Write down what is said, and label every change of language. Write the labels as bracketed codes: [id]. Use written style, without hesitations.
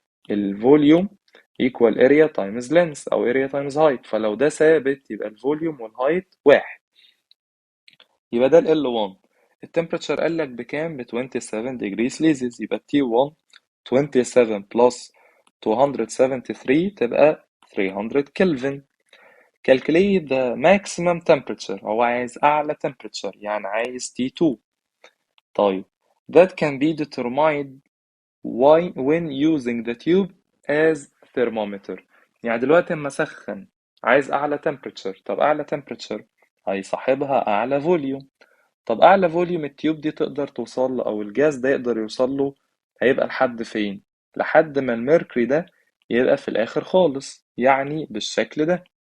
[ar] الفوليوم equal area times length او area times height، فلو ده ثابت يبقى الفوليوم والهايت واحد. يبقى ده ال L1. التمبريتشر قال لك بكام؟ ب 27 degree Celsius. يبقى T1 27 plus 273 تبقى 300 كلفن. calculate the maximum temperature، هو عايز أعلى temperature يعني عايز T2. [en] طيب that can be determined when using the tube as thermometer. [ar] يعني دلوقتي اما اسخن عايز اعلى temperature. طب اعلى temperature هيصاحبها اعلى volume. طب اعلى فوليوم التيوب دي تقدر توصل له او الجاز ده يقدر يوصل له هيبقى لحد فين؟ لحد ما الميركوري ده يبقى في الاخر خالص، يعني بالشكل ده.